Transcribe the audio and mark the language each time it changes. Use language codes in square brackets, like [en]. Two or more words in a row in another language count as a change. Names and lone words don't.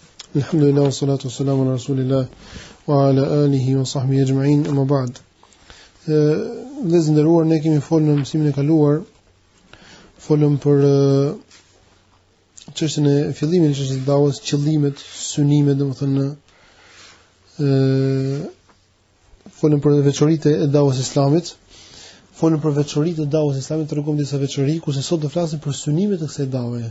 [ar] الحمد لله والصلاة والسلام على رسول الله وعلى آله وصحبه أجمعين أما بعد. [sq] Vëllezër nderuar, ne kemi folur në mësimin e kaluar, folëm për çështjen e fillimit të çështjes së davës, qëllimet, synimet, domethënë folëm për veçoritë e davës islamit, folëm për veçoritë e davës islamit, tregom disa veçori, kurse sot do flasim për synimet e kësaj dave.